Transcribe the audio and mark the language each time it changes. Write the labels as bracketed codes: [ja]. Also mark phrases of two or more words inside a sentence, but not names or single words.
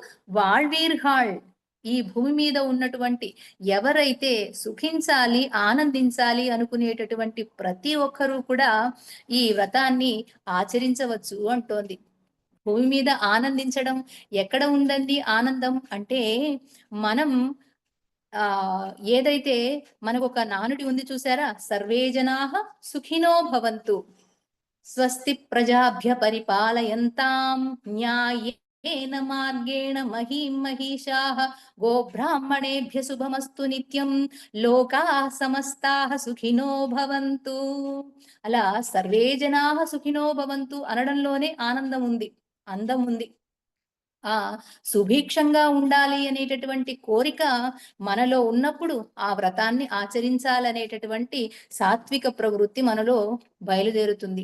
[ta] வையத்து வாழ்வீர்காள், [te] ఈ భూమి మీద ఉన్నటువంటి ఎవరైతే సుఖించాలి, ఆనందించాలి అనుకునేటటువంటి ప్రతి ఒక్కరూ కూడా ఈ వ్రతాన్ని ఆచరించవచ్చు అంటోంది. భూమి మీద ఆనందించడం ఎక్కడ ఉందండి ఆనందం అంటే, మనం ఏదైతే మనకొక నానుడి ఉంది చూసారా? [sa] సర్వే జనాః సుఖినో భవంతు. స్వస్తి ప్రజాభ్య పరిపాలయంతాం న్యాయేన మార్గేణ మహీం మహిషాః గోబ్రాహ్మణేభ్య శుభమస్తు నిత్యం లోకాః సమస్తాః సుఖినో భవంతు. [te] అలా [sa] సర్వే జనాః సుఖినో భవంతు [te] అనడంలోనే ఆనందం ఉంది, అందం ఉంది. ఆ సుభిక్షంగా ఉండాలి అనేటటువంటి కోరిక మనలో ఉన్నప్పుడు ఆ వ్రతాన్ని ఆచరించాలనేటటువంటి సాత్విక ప్రవృత్తి మనలో బయలుదేరుతుంది.